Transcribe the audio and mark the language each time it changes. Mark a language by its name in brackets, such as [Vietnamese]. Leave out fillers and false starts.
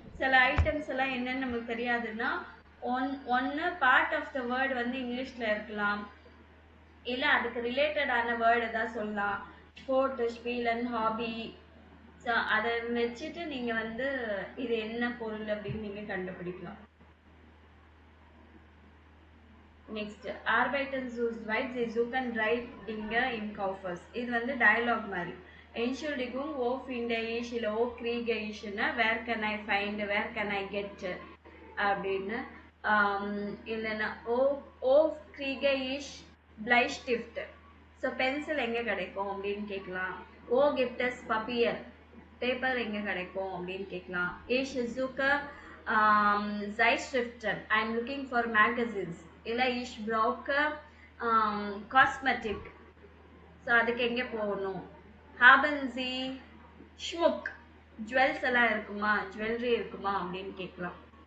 [Tamil] சில ஐட்டம்ஸ் எல்லாம் என்னன்னு நமக்கு தெரியாதுன்னா ஒன்று பார்ட் ஆஃப் த வேர்டு வந்து இங்கிலீஷில் இருக்கலாம், இல்லை அதுக்கு ரிலேட்டடான வேர்டு தான் சொல்லலாம். Sport, ஸ்பீலன், hobby. ஸோ அதை வச்சுட்டு நீங்கள் வந்து இது என்ன பொருள் அப்படின்னு நீங்கள் கண்டுபிடிக்கலாம். Next, [German] Arbeiten zu zweit, sie suchen drei Dinge im Kaufhaus. [Tamil] இது வந்து டயலாக் மாதிரி. [German] Entschuldigung, wo finde ich, [Tamil] இல்லை [German] wo kriege ich- [Tamil] னா [English] where can I find, where can I get [Tamil] அப்படின்னு. [German] இல்லைன்னா wo kriege ich Bleistift. [Tamil] So pencil எங்கே கிடைக்கும் அப்படின்னு கேட்கலாம். [German] wo gibt es Papier, [Tamil] paper எங்கே கிடைக்கும் அப்படின்னு கேட்கலாம். [German] Ich suche Zeitschriften, [English] I am looking for magazines. [German] இல்லை ich brauche Cosmetic. [Tamil] ஸோ அதுக்கு எங்கே போகணும்? [German] Haben Sie Schmuck, [Tamil] ஜுவல்ஸ் எல்லாம் இருக்குமா, ஜுவல்லரி இருக்குமா அப்படின்னு கேட்கலாம்.